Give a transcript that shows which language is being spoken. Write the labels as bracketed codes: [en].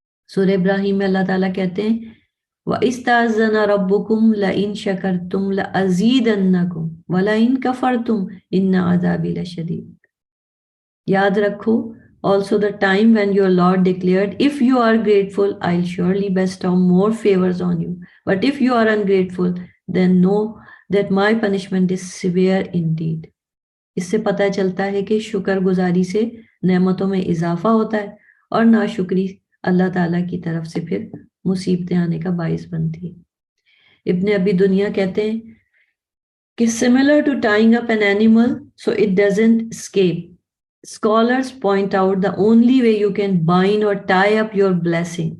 [ur] سورہ ابراہیم میں اللہ تعالیٰ کہتے ہیں [ar] وَإِسْتَأْذَنَ رَبُّكُمْ لَئِن شَكَرْتُمْ لَأَزِيدَنَّكُمْ وَلَئِن كَفَرْتُمْ إِنَّ عَذَابِي لَشَدِيدٌ۔ [ur] یاد رکھو [en] also the time when your Lord declared, if you are grateful, I'll surely bestow more favors on you. But if you are ungrateful, then know that my punishment is severe indeed. [ur] اس سے پتہ چلتا ہے کہ شکر گزاری سے نعمتوں میں اضافہ ہوتا ہے، اور ناشکری اللہ تعالیٰ کی طرف سے پھر مصیبتیں آنے کا باعث بنتی ہے۔ ابن ابی دنیا کہتے ہیں کہ [en] similar to tying up an animal so it doesn't escape, scholars point out the only way you can bind or tie up your blessing.